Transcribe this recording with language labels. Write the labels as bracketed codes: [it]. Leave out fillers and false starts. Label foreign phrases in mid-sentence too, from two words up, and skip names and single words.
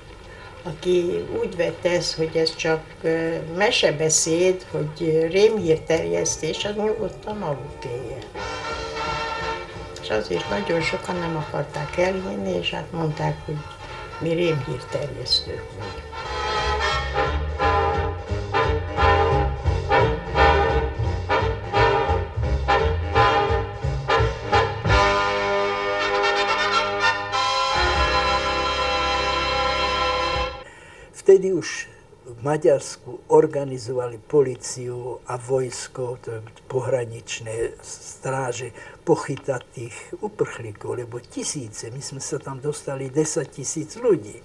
[hu] Aki úgy vette ezt, hogy ez csak mesebeszéd, hogy rémhírterjesztés, az nyugodtan aludt éjjel. És azért nagyon sokan nem akarták elhinni, és hát mondták, hogy mi rémhírterjesztők vagyunk. [sk] Vtedy už v Maďarsku organizovali policiu a vojsko, pohraničné stráže, pochytať tých uprchlíkov, lebo tisíce, my sme sa tam dostali 10 000 ľudí.